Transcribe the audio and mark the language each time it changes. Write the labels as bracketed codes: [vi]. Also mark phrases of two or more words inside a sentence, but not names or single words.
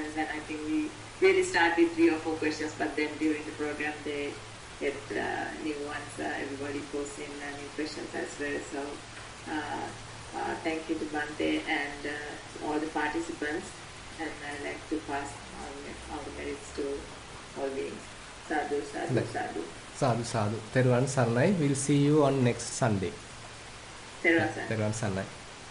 [en] And I think we really start with 3 or 4 questions, but then during the program they get new ones. Everybody posts in new questions as well. So thank you to Bante and all the participants. And I'd like to pass on all the merits to all beings. [pi] Sadhu, sadhu, sadhu. Sadhu, sadhu. [si] තෙරුවන් සරණයි. [en] We'll see you on next Sunday. [si] තෙරුවන් සරණයි. තෙරුවන් සරණයි.